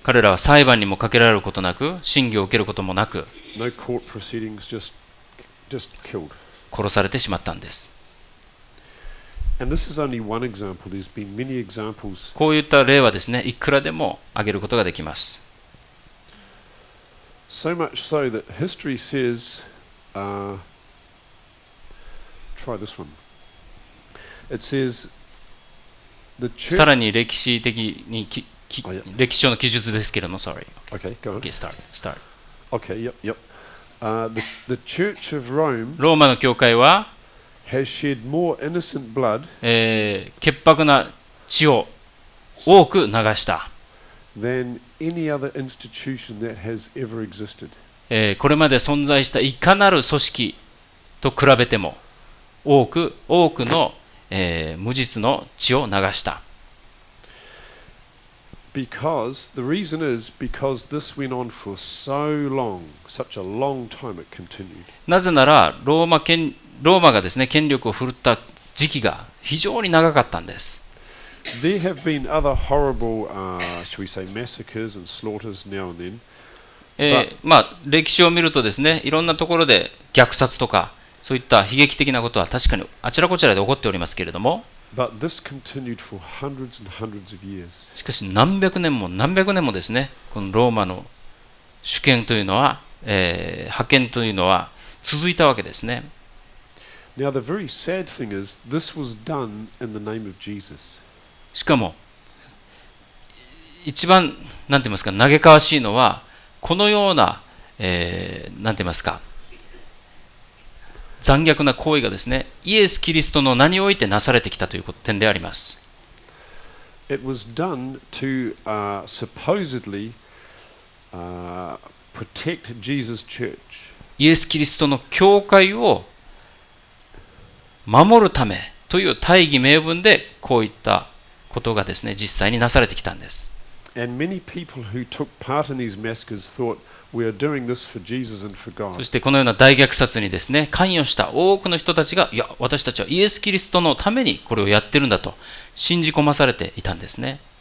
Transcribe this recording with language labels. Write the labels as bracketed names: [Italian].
[Japanese] 彼らは裁判にもかけられることなく、審議を受けることもなく、 [English] No court proceedings, just killed. [Japanese] 殺されてしまったんです。 [English] And this is only one example. There's been many examples. [Japanese] こういった例はですね、いくらでも挙げることができます。 [English] So much so that history says, try this one. It says the church. [Japanese] さらに歴史的に歴史上の記述ですけれども、 [English] sorry. Okay, go on. Okay, start. Okay, yep. The Church of Rome [Japanese] ローマの教会は [English] has shed more innocent blood [Japanese] 潔白な血を多く流した。 [English] than any other institution that has ever existed. [Japanese] これまで存在したいかなる組織と比べても多くの、無実の血を流した。 [English] Because the reason is because this went on for so long, such a long time it continued. [Japanese] なぜならローマがですね、権力を振るった時期が非常に長かったんです。 [English] There have been other horrible, shall we say, massacres and slaughters now and then. [Japanese] 歴史を見るとですね、いろんなところで虐殺とかそういった悲劇的なことは確かにあちらこちらで起こっておりますけれども、 [English] But this continued for hundreds and hundreds of years. [Japanese] しかし何百年もですね、このローマの主権というのは、覇権というのは続いたわけですね。 [English] Now the very sad thing is, this was done in the name of Jesus. [Japanese] しかも一番なんて言いますか、嘆かわしいのはこのような、なんて言いますか、残虐な行為がですね、イエス・キリストの名においてなされてきたという点であります。 [English] It was done to supposedly protect Jesus' church. [Japanese] イエス・キリストの教会を守るためという大義名分でこういったことがですね、実際になされてきたんです。 [English] And many people who took part in these massacres thought we are doing this for Jesus and for God. [Japanese] そしてこのような大虐殺にですね、関与した多くの人たちが、いや、私たちはイエス・キリストのためにこれをやってるんだと信じ込まされていたんですね。